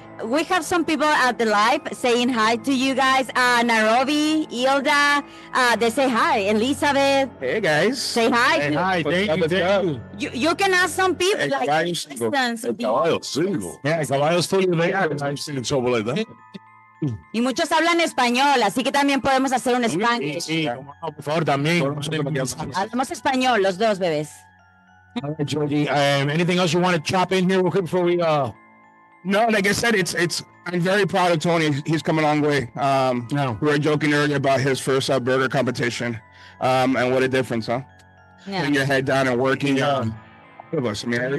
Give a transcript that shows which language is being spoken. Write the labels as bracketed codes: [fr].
[en] We have some people at the live saying hi to you guys. Nairobi, Ilda, they say hi. Elizabeth. Hey guys. Say hi. Hey, hi. Thank you. You can ask some people. [es] El caballo single. [en] Yeah, el caballo is fully available. I've seen trouble like that. [es] Y muchos hablan español, así que también podemos hacer un Spanglish. Sí, por favor, también. Hablamos español, los dos bebés. [en] All right, Georgie. Anything else you want to chop in here real quick before we No, like I said, I'm very proud of Tony. He's come a long way. We were joking earlier about his first burger competition, and what a difference, huh? Yeah. Putting your head down and working. Of us. I mean,